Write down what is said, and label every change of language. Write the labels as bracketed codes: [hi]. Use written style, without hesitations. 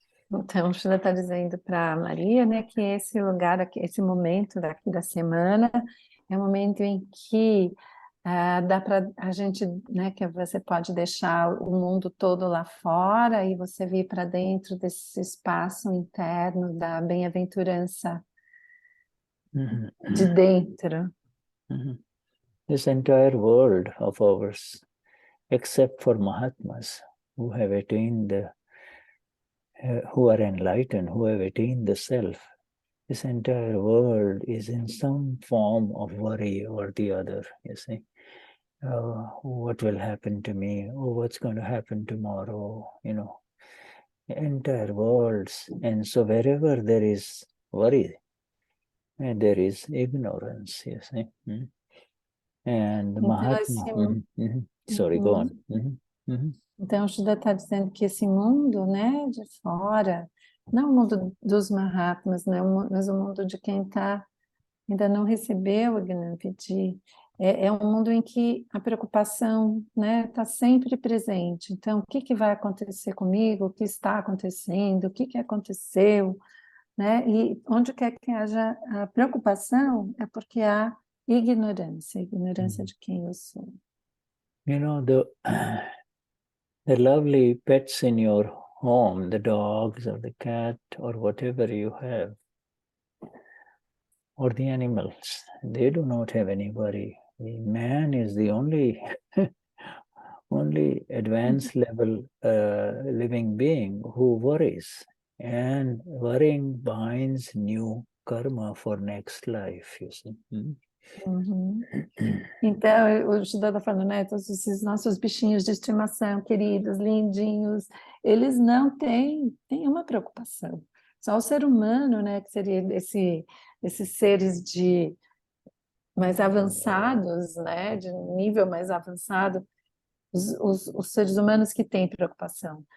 [pt] Então, o Shuddha está dizendo para a Maria, né, que esse lugar, esse momento daqui da semana, é um momento em que dá para a gente, né, que você pode deixar o mundo todo lá fora e você vir para dentro desse espaço interno da bem-aventurança de dentro. [en] This entire world of ours, except for Mahatmas who have attained who are enlightened, who have attained the self, this entire world is in some form of worry or the other, you see. What will happen to me? Oh, what's going to happen tomorrow? Entire worlds. And so wherever there is worry, and there is ignorance, you see. And the Mahatma... Sorry, go on. [pt] Então, o Shuddha está dizendo que esse mundo, né, de fora, não o mundo dos Mahatmas, né, mas o mundo de quem ainda não recebeu o Gnani, é um mundo em que a preocupação, né, está sempre presente. Então, o que vai acontecer comigo? O que está acontecendo? O que aconteceu? Né? E onde quer que haja a preocupação é porque há ignorância de quem eu sou. [en] The lovely pets in your home, the dogs or the cat or whatever you have, or the animals, they do not have any worry. The man is the only advanced level living being who worries, and worrying binds new karma for next life, you see. [pt] Então, o Shuddha está falando, né, todos esses nossos bichinhos de estimação, queridos, lindinhos, eles não têm nenhuma preocupação. Só o ser humano, né, que seria esses seres mais avançados, né, de nível mais avançado, os seres humanos que têm preocupação.